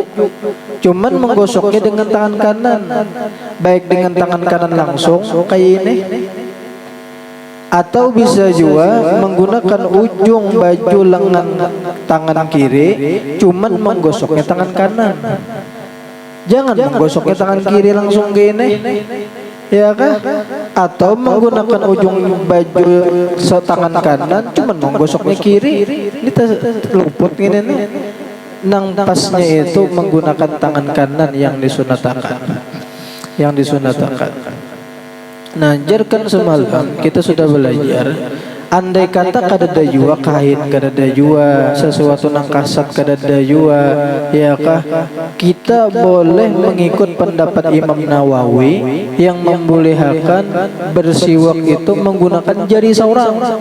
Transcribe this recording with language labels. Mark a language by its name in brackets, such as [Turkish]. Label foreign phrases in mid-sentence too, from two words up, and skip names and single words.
[Indonesian] Cuman menggosoknya dengan tangan kanan, baik dengan tangan kanan langsung kayak ini, atau bisa juga menggunakan ujung baju lengan tangan kiri, cuman menggosoknya tangan kanan. Jangan menggosoknya tangan kiri langsung gini, ya kan? Atau menggunakan ujung baju tangan kanan, cuman menggosoknya kiri. Ini luput gini nih. Nang pasnya itu menggunakan tangan kanan yang disunatakan. [Banjar] Nah, jarkan semalam kita sudah belajar, andai kata kadada jua kain, kadada jua sesuatu nang kasat, kadada jua, ya kah, kita boleh mengikut pendapat Imam Nawawi yang membolehkan bersiwak itu menggunakan jari seorang.